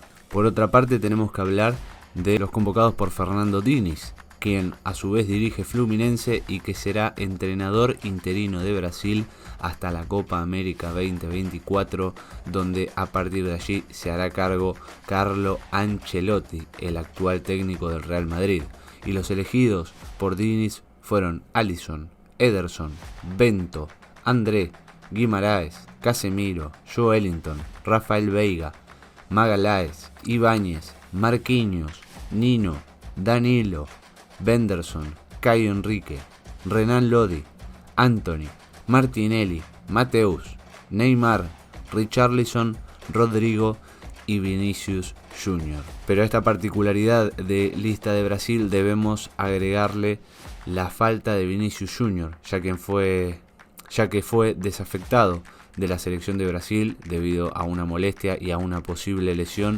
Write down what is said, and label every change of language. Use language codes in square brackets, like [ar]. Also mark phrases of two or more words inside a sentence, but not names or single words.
[es] Por otra parte, tenemos que hablar de los convocados por Fernando Diniz, quien a su vez dirige Fluminense y que será entrenador interino de Brasil hasta la Copa América 2024, donde a partir de allí se hará cargo Carlo Ancelotti, el actual técnico del Real Madrid. Y los elegidos por Diniz fueron Alisson, Ederson, Bento, André, Guimaraes, Casemiro, Joelinton, Rafael Veiga, Magaláes, Ibáñez, Marquinhos, Nino, Danilo, Benderson, Caio Henrique, Renan Lodi, Anthony, Martinelli, Mateus, Neymar, Richarlison, Rodrigo y Vinicius Junior. Pero a esta particularidad de lista de Brasil debemos agregarle la falta de Vinicius Junior, ya que fue desafectado de la selección de Brasil debido a una molestia y a una posible lesión.